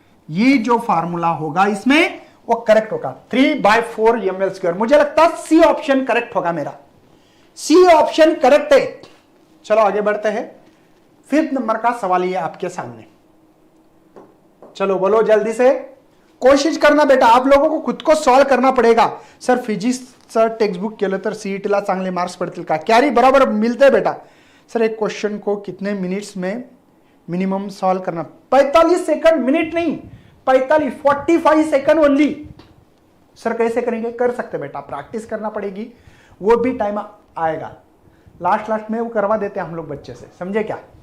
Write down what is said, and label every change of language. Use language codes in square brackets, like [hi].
[hi] ये जो फार्मूला होगा इसमें वो करेक्ट होगा, 3 बाय 4 यम यल स्क्वेयर। मुझे लगता है सी ऑप्शन करेक्ट होगा, मेरा सी ऑप्शन करेक्ट है। चलो आगे बढ़ते हैं, 5th नंबर का सवाल ये आपके सामने, चलो बोलो जल्दी से, कोशिश करना बेटा, आप लोगों को खुद को सॉल्व करना पड़ेगा। [mr] सर फिजिक्सचं टेक्स्टबुक केलं तर सीईटीला चांगले मार्क्स पडतील का, [hi] कॅरी बराबर मिलते बेटा। सर एक क्वेश्चन को कितने मिनट्स में मिनिमम सॉल्व करना, 45 सेकंड, मिनट नहीं 45 सेकंड ओनली। सर कैसे करेंगे, कर सकते बेटा, प्रैक्टिस करना पड़ेगी, वो भी टाइम आएगा, लास्ट में वो करवा देते हैं हम लोग बच्चे से, समझे क्या।